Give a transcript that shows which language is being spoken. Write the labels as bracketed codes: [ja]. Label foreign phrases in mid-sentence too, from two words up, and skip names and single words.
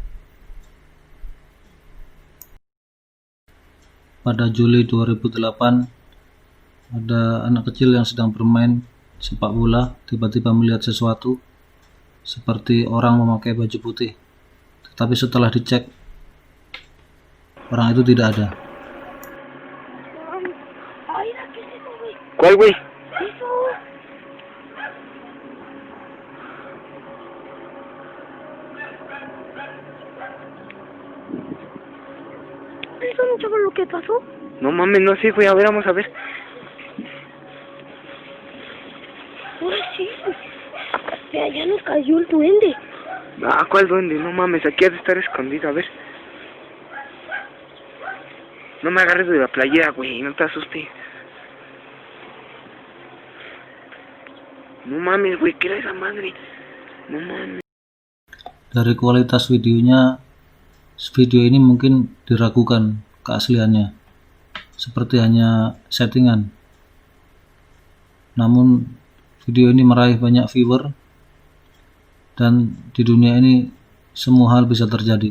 [id] Pada Juli 2008, ada anak kecil yang sedang bermain sepak bola tiba-tiba melihat sesuatu seperti orang memakai baju putih, tetapi setelah dicek orang itu tidak ada. [es] ¿Cuál, güey? ¿Eso no sabes lo que pasó? No mames, no sé, güey, a ver, vamos a ver. Ahora sí. Ya nos cayó el duende. Ah, ¿cuál duende? No mames, aquí ha de estar escondido, a ver. No me agarres de la playera, güey, no te asustes. No mames, güey, ¿qué era esa madre? No mames. [id] Dari kualitas videonya, video ini mungkin diragukan keasliannya, seperti hanya settingan. Namun video ini meraih banyak viewer, dan di dunia ini semua hal bisa terjadi.